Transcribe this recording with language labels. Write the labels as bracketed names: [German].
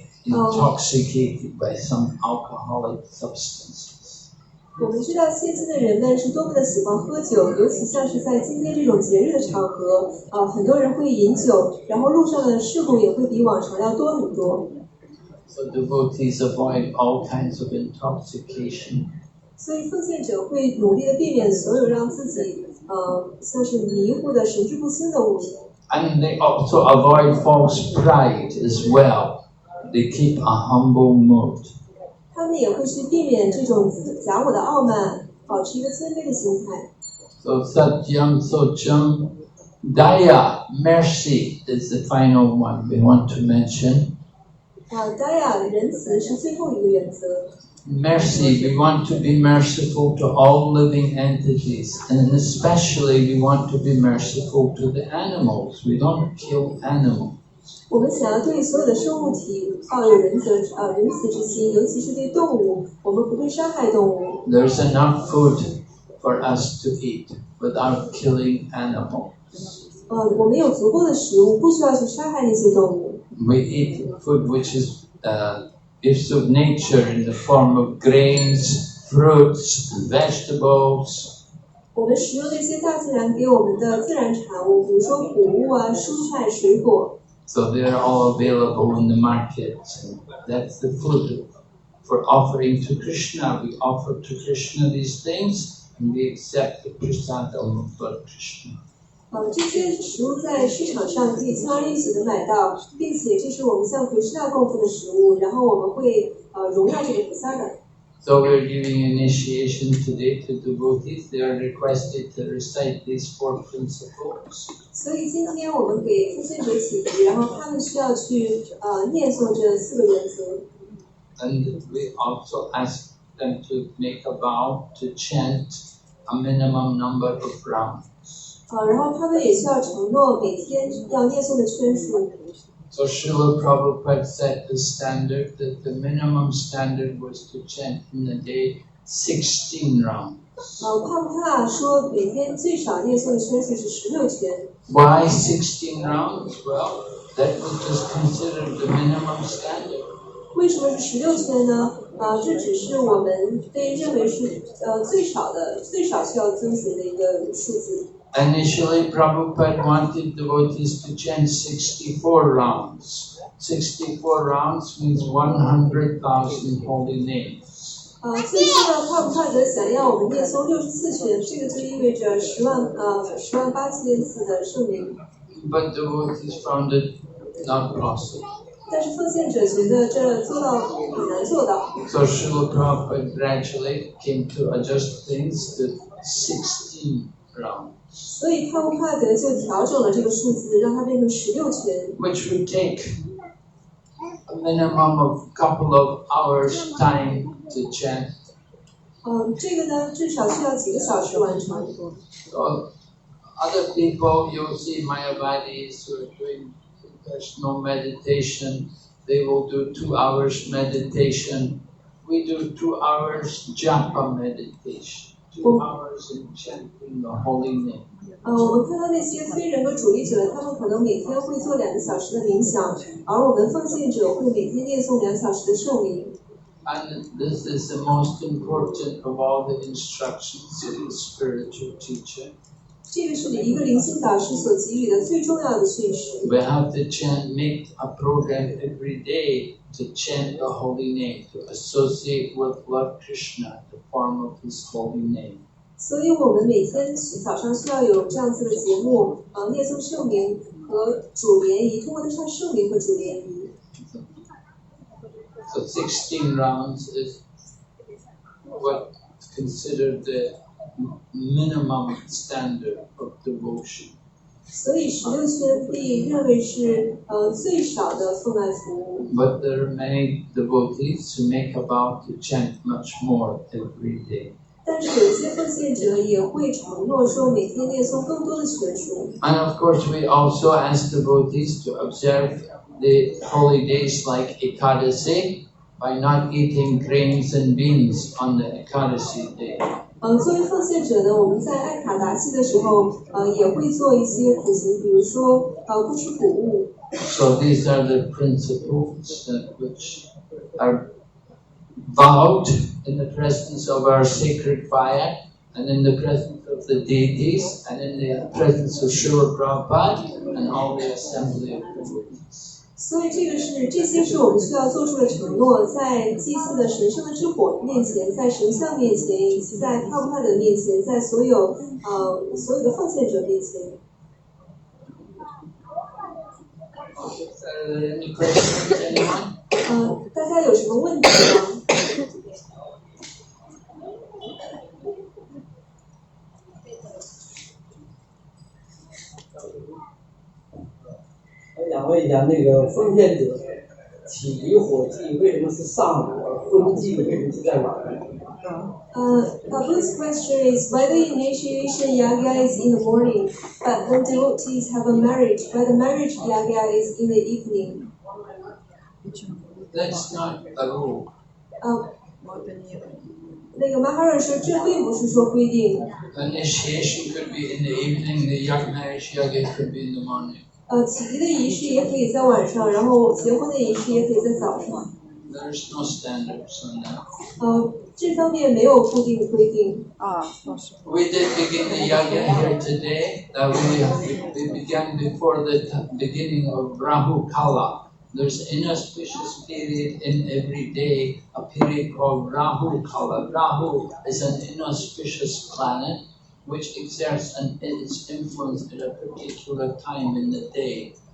[English] Intoxicated by some alcoholic substances. [Chinese] 我们知道现今的人们是多么的喜欢喝酒，尤其像是在今天这种节日的场合，很多人会饮酒，然后路上的事故也会比往常要多很多。 [English] So devotees avoid all kinds of intoxication. [Chinese] 所以奉献者会努力的避免所有让自己像是迷糊的神志不清的物品。 [English] And they also avoid false pride as well. They keep a humble mood. [Chinese] 他们也会去避免这种假我的傲慢，保持一个谦卑的心态。 [English] So Satyam, Socham, Daya, mercy is the final one we want to mention. [Chinese] Daya, 仁慈是最后一个原则。 [English] mercy, we want to be merciful to all living entities, and especially we want to be merciful to the animals. We don't kill animals. [Chinese] 我们想要对所有的生物体抱有仁慈之心，尤其是对动物，我们不会伤害动物。 [English] There's enough food for us to eat without killing animals. [Chinese] 我们有足够的食物，不需要去杀害那些动物。 [English] We eat food which is gifts of nature in the form of grains, fruits, and vegetables. [Chinese] 我们食用那些大自然给我们的自然产物，比如说谷物啊、蔬菜、水果。 [English] So they are all available in the market. That's the food for offering to Krishna. We offer to Krishna these things, and we accept the prasadam of Lord Krishna. [Chinese] 这些食物在市场上可以轻而易举地买到，并且这是我们向Krishna供奉的食物，然后我们会荣耀这个菩萨的。 [English] So we're giving initiation today to devotees. They are requested to recite these 4 principles. [Chinese] 所以今天我们给奉献者启迪，然后他们需要去念诵这4个原则。 [English] And we also ask them to make a vow to chant a minimum number of rounds. [Chinese] 然后他们也需要承诺每天要念诵的圈数。 [English] So Srila Prabhupada set the standard that the minimum standard was to chant in the day 16 rounds. [Chinese] 帕布帕说每天最少念诵的圈数是16圈。 [English] Why 16 rounds? Well, that was just considered the minimum standard. [Chinese] 为什么是16圈呢？这只是我们被认为是最少需要遵循的一个数字。 [English] Initially, Prabhupada wanted devotees to chant 64 rounds. 64 rounds means 100,000 holy names. [Chinese] 最初呢，帕布帕德想要我们念诵64圈，这个就意味着108000次的圣名。 [English] But devotees found it not possible. [Chinese] 但是奉献者觉得这做到很难做到。 [English] So Srila Prabhupada gradually came to adjust things to 16 rounds. [Chinese] 所以帕布帕德就调整了这个数字，让它变成16圈。 [English] Which would take a minimum of a couple of hours time to chant. [Chinese] 这个呢，至少需要几个小时完成。 [English] So other people, you'll see Mayavadis who are doing personal meditation, they will do 2 hours meditation. We do 2 hours japa meditation, 2 hours in chanting the holy name. [Chinese] 我们看到那些非人格主义者，他们可能每天会做2个小时的冥想，而我们奉献者会每天念诵2小时的圣名。 [English] And this is the most important of all the instructions of the spiritual teacher. [Chinese] 这个是一个灵性导师所给予的最重要的讯息。 [English] We have to chant, make a program every day to chant the holy name, to associate with Lord Krishna, the form of His holy name. [Chinese] 所以我们每天早上需要有这样子的节目，念诵圣名和主联谊，通过它唱圣名和主联谊。 [English] So 16 rounds is what's considered the minimum standard of devotion. [Chinese] 所以16圈被认为是最少的奉爱服务。 [English] But there are many devotees who make a vow to chant much more every day. [Chinese] 但是有一些奉献者也会承诺说每天念诵更多的圈数。 [English] And of course, we also ask devotees to observe the holy days like Ekadasi by not eating grains and beans on the Ekadasi day. [Chinese] 作为奉献者呢，我们在艾卡达西的时候，也会做一些苦行，比如说不吃谷物。 [English] So these are the principles which are vowed in the presence of our sacred fire, and in the presence of the deities, and in the presence of Srila Prabhupada, and all the assembly of devotees. [Chinese] 所以这些是我们需要做出的承诺，在祭祀的神圣的之火面前，在神像面前，以及在帕布帕德面前，在所有的奉献者面前。 [English] Any questions, anyone? [Chinese] 大家有什么问题吗？我想问一下，那个奉献者起离火祭为什么是上午，而婚祭为什么是在晚上？ [English] Prabhu's question is why the initiation yagya is in the morning, but the devotees have a marriage, why the marriage yagya is in the evening. That's not a rule. [Chinese] 那个 Maharaj 说这并不是说规定。 [English] Initiation could be in the evening, the marriage yagya could be in the morning. [Chinese] 起离的仪式也可以在晚上，然后结婚的仪式也可以在早上。 [English] There's no standards on that. [Chinese] 这方面没有固定的规定。 [English] We did begin the yagya here today. We began before the beginning of Rahu Kala. There's inauspicious period in every day, a period called Rahu Kala. Rahu is an inauspicious planet which exerts its influence at a particular time in the day.